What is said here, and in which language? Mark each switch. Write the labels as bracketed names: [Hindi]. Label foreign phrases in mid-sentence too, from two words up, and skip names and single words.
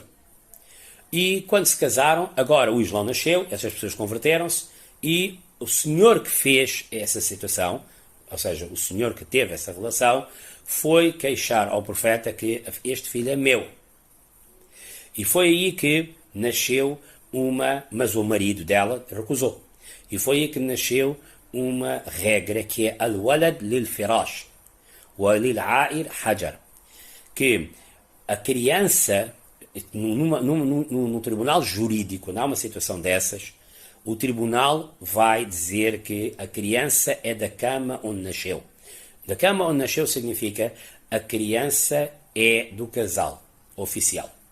[Portuguese] E quando se casaram, agora o Islão nasceu, essas pessoas converteram-se e o senhor que fez essa situação, ou seja, o senhor que teve essa relação, foi queixar ao profeta que este filho é meu. E foi aí que nasceu mas o marido dela recusou. E foi aí que nasceu uma regra que é [Arabic] الولد للفراش وللعاهر حجر, [Portuguese] que a criança, no tribunal jurídico, quando há uma situação dessas, o tribunal vai dizer que a criança é da cama onde nasceu. Da cama onde nasceu significa a criança é do casal oficial.